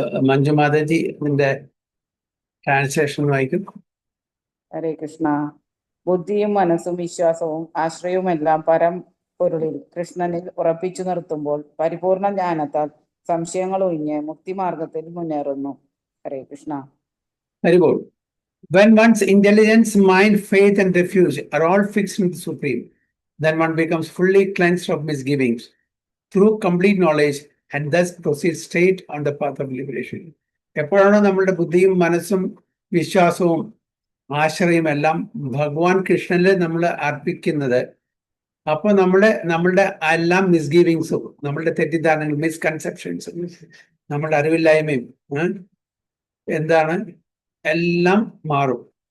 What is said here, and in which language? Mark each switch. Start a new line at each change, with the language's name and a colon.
Malayalam: മഞ്ജു മാതാജി ഇതിന്റെ ട്രാൻസ്ലേഷൻ വായിക്കും. ഹരേ കൃഷ്ണ. ബുദ്ധിയും മനസ്സും വിശ്വാസവും ആശ്രയവുമെല്ലാം പരംപൊരുളിൽ കൃഷ്ണനിൽ ഉറപ്പിച്ചു നിർത്തുമ്പോൾ പരിപൂർണ ജ്ഞാനത്താൽ സംശയങ്ങൾ ഒഴിഞ്ഞ് മുക്തിമാർഗത്തിൽ മുന്നേറുന്നു. ഹരേ Krishna. ഹരിബോൾ.
English: When one's intelligence, mind, faith, and refuge are all fixed in the Supreme, then one becomes fully cleansed of misgivings through complete knowledge and thus proceeds straight on the path of liberation.
Malayalam: എപ്പോഴാണോ നമ്മളുടെ ബുദ്ധിയും മനസ്സും വിശ്വാസവും ആശ്രയം എല്ലാം ഭഗവാൻ കൃഷ്ണനിൽ നമ്മൾ അർപ്പിക്കുന്നത്, അപ്പൊ നമ്മളുടെ എല്ലാം മിസ്ഗീവിങ്സും നമ്മളുടെ തെറ്റിദ്ധാരണകളും മിസ്കൺസെപ്ഷൻസും നമ്മളുടെ അറിവില്ലായ്മയും എന്താണ് എല്ലാം മാറും.